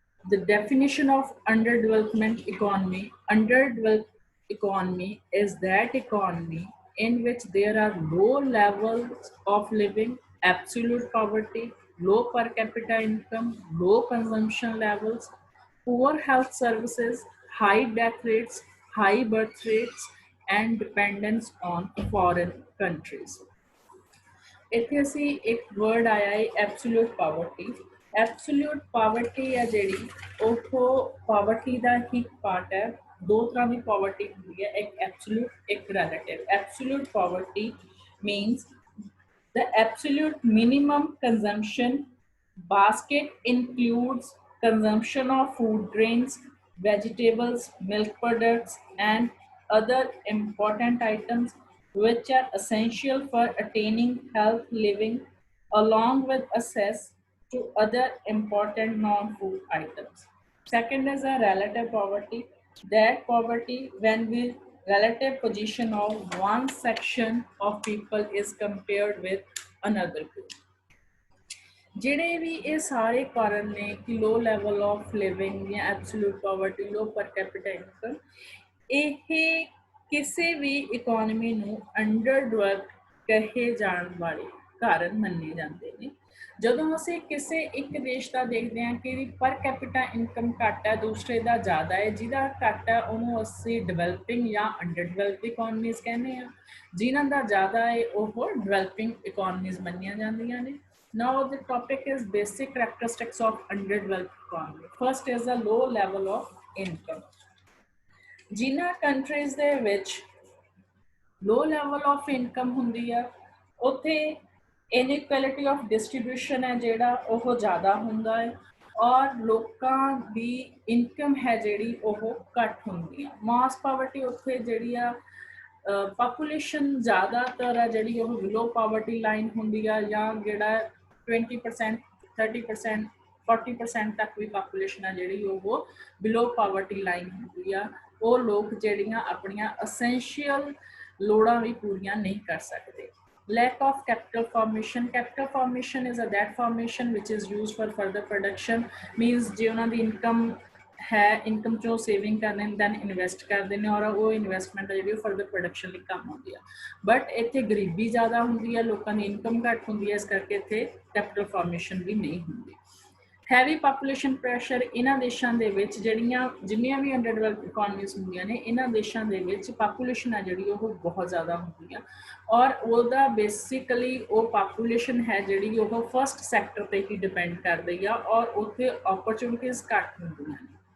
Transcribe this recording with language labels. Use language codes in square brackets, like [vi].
[en] The definition of underdevelopment economy. Underdeveloped economy is that economy in which there are low levels of living, absolute poverty, low per capita income, low consumption levels, poor health services, high death rates, high birth rates, and dependence on foreign countries. [pa] ਇੱਥੇ ਅਸੀਂ ਇੱਕ word ਆਇਆ ਹੈ absolute poverty. Absolute poverty ਹੈ ਜਿਹੜੀ ਉਹ poverty ਦਾ ਹੀ part ਹੈ। ਦੋ ਤਰ੍ਹਾਂ ਦੀ ਪਾਵਰਟੀ ਹੁੰਦੀ ਹੈ, ਇੱਕ ਐਬਸੋਲੂਟ ਇੱਕ relative. [en] Absolute poverty means the absolute minimum consumption basket includes consumption of food grains, vegetables, milk products, and other important items which are essential for attaining health living, along with access to other important non-food items. Second is a relative poverty. That poverty when we relative position of one section of people is compared with another group. [pa] ਜਿਹੜੇ ਵੀ ਇਹ ਸਾਰੇ ਕਾਰਨ ਨੇ ਕਿ [en] low level of living [pa] ਜਾਂ absolute poverty, ਲੋ ਪਰ capita income, ਇਹ ਕਿਸੇ ਵੀ ਇਕੋਨਮੀ ਨੂੰ ਅੰਡਰ ਡਿਵੈਲਪ ਕਹੇ ਜਾਣ ਵਾਲੇ ਕਾਰਨ ਮੰਨੇ ਜਾਂਦੇ ਨੇ। ਜਦੋਂ ਅਸੀਂ ਕਿਸੇ ਇੱਕ ਦੇਸ਼ ਦਾ ਦੇਖਦੇ ਹਾਂ ਕਿ ਪਰ ਕੈਪੀਟਾ ਇਨਕਮ ਘੱਟ ਹੈ, ਦੂਸਰੇ ਦਾ ਜ਼ਿਆਦਾ ਹੈ, ਜਿਹਦਾ ਘੱਟ ਹੈ ਉਹਨੂੰ ਅਸੀਂ ਡਿਵੈਲਪਿੰਗ ਜਾਂ ਅੰਡਰ ਡਿਵੈਲਪਡ ਇਕੋਨਮੀਜ਼ ਕਹਿੰਦੇ ਹਾਂ, ਜਿਨ੍ਹਾਂ ਦਾ ਜ਼ਿਆਦਾ ਹੈ ਉਹ ਡਿਵੈਲਪਿੰਗ ਇਕੋਨਮੀਜ਼ ਮੰਨੀਆਂ ਜਾਂਦੀਆਂ ਨੇ। [en] Now the topic is basic characteristics of underdeveloped economy. First is the low level of income. [pa] ਜਿਨ੍ਹਾਂ countries ਦੇ ਵਿੱਚ [en] low level of income [pa] ਹੁੰਦੀ ਆ ਉੱਥੇ [en] inequality of distribution [pa] ਹੈ ਜਿਹੜਾ ਉਹ ਜ਼ਿਆਦਾ ਹੁੰਦਾ ਹੈ ਔਰ ਲੋਕਾਂ ਦੀ ਇਨਕਮ ਹੈ ਜਿਹੜੀ ਉਹ ਘੱਟ ਹੁੰਦੀ ਆ। ਮਾਸ ਪਾਵਰਟੀ ਉੱਥੇ ਜਿਹੜੀ ਆ ਪਾਪੂਲੇਸ਼ਨ ਜ਼ਿਆਦਾਤਰ ਆ ਜਿਹੜੀ ਉਹ ਬਿਲੋ ਪਾਵਰਟੀ ਲਾਈਨ ਹੁੰਦੀ ਆ ਜਾਂ ਜਿਹੜਾ 20%, 30%, 40% ਤੱਕ ਵੀ ਪਾਪੂਲੇਸ਼ਨ ਆ ਜਿਹੜੀ ਉਹ ਬਿਲੋ ਪਾਵਰਟੀ ਲਾਈਨ ਹੁੰਦੀ ਆ। ਉਹ ਲੋਕ ਜਿਹੜੀਆਂ ਆਪਣੀਆਂ ਅਸੈਂਸ਼ੀਅਲ ਲੋੜਾਂ ਵੀ ਪੂਰੀਆਂ ਨਹੀਂ ਕਰ ਸਕਦੇ। [en] Lack of capital formation. Capital formation is that formation which is used for further production. [pa] Means ਜੇ ਉਹਨਾਂ ਦੀ ਇਨਕਮ ਹੈ, ਇਨਕਮ ਚੋਂ ਸੇਵਿੰਗ ਕਰਦੇ ਨੇ ਦੈਨ ਇਨਵੈਸਟ ਕਰਦੇ ਨੇ ਔਰ ਉਹ ਇਨਵੈਸਟਮੈਂਟ ਹੈ ਜਿਹੜੀ ਉਹ ਫਰਦਰ ਪ੍ਰੋਡਕਸ਼ਨ ਲਈ ਕੰਮ ਆਉਂਦੀ ਆ। ਬਟ ਇੱਥੇ ਗਰੀਬੀ ਜ਼ਿਆਦਾ ਹੁੰਦੀ ਹੈ, ਲੋਕਾਂ ਦੀ ਇਨਕਮ ਘੱਟ ਹੁੰਦੀ ਹੈ, ਇਸ ਕਰਕੇ ਇੱਥੇ ਕੈਪੀਟਲ ਫਾਰਮੇਸ਼ਨ ਵੀ ਨਹੀਂ ਹੁੰਦੀ। Heavy population pressure. ਇਹਨਾਂ ਦੇਸ਼ਾਂ ਦੇ ਵਿੱਚ ਜਿੰਨੀਆਂ ਵੀ ਅੰਡਰ ਡਿਵੈਲਪਡ ਇਕੋਨਮੀਜ਼ ਹੁੰਦੀਆਂ ਨੇ ਇਹਨਾਂ ਦੇਸ਼ਾਂ ਦੇ ਵਿੱਚ ਪਾਪੂਲੇਸ਼ਨ ਹੈ ਜਿਹੜੀ ਉਹ ਬਹੁਤ ਜ਼ਿਆਦਾ ਹੁੰਦੀ ਆ ਔਰ ਉਹਦਾ ਬੇਸਿਕਲੀ ਉਹ ਪਾਪੂਲੇਸ਼ਨ ਹੈ ਜਿਹੜੀ ਉਹ ਫਸਟ ਸੈਕਟਰ 'ਤੇ ਹੀ ਡਿਪੈਂਡ ਕਰਦੀ ਆ ਔਰ ਉੱਥੇ ਓਪਰਚੁਨਿਟੀਜ਼ ਘੱਟ ਹੁੰਦੀਆਂ ਨੇ।